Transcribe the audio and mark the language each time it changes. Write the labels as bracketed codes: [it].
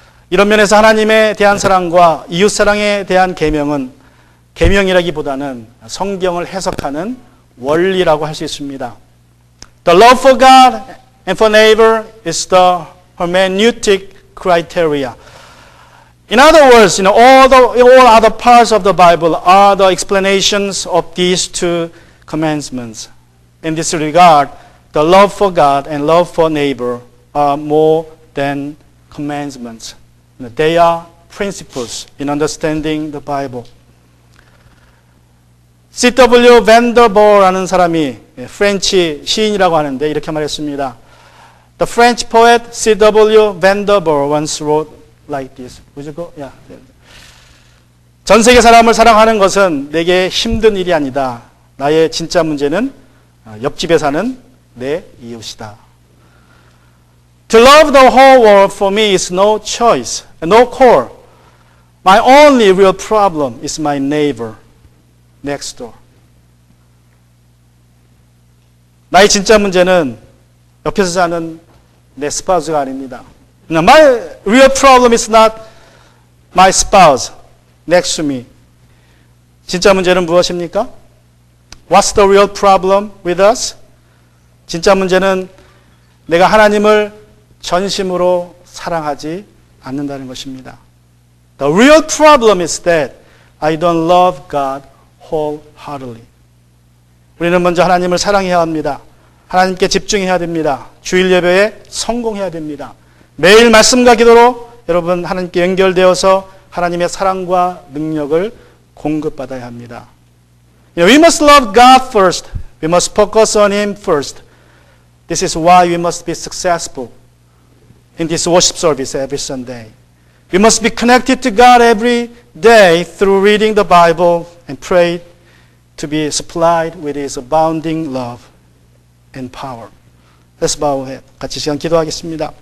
[ko] 이런 면에서 하나님에 대한 사랑과 이웃 사랑에 대한 계명은 계명이라기보다는 성경을 해석하는 원리라고 할 수 있습니다. [en] The love for God and for neighbor is the hermeneutic criteria. In other words, all other parts of the Bible are the explanations of these two commandments. In this regard, the love for God and love for neighbor are more than commandments. They are principles in understanding the Bible. C.W. [ko] Vanderbor라는 사람이 프렌치 시인이라고 하는데 이렇게 말했습니다. [en] The French poet C.W. Vanderbilt once wrote like this. Would you go? Yeah. [ko] 전 세계 사람을 사랑하는 것은 내게 힘든 일이 아니다. 나의 진짜 문제는 옆집에 사는 내 이웃이다. [en] To love the whole world for me is no choice, no core. My only real problem is my neighbor next door. [ko] 나의 진짜 문제는 옆에서 사는 내 spouse가 아닙니다. [en] My real problem is not my spouse next to me. [ko] 진짜 문제는 무엇입니까? [en] What's the real problem with us? [ko] 진짜 문제는 내가 하나님을 전심으로 사랑하지 않는다는 것입니다. [en] The real problem is that I don't love God wholeheartedly. [ko] 우리는 먼저 하나님을 사랑해야 합니다. 하나님께 집중해야 됩니다. 주일 예배에 성공해야 됩니다. 매일 말씀과 기도로 여러분 하나님께 연결되어서 하나님의 사랑과 능력을 공급받아야 합니다. [en] We must love God first. We must focus on Him first. This is why we must be successful in this worship service every Sunday. We must be connected to God every day through reading the Bible and pray to be supplied with His abounding love and power. Let's bow our head. [ko] 같이 시간 기도하겠습니다.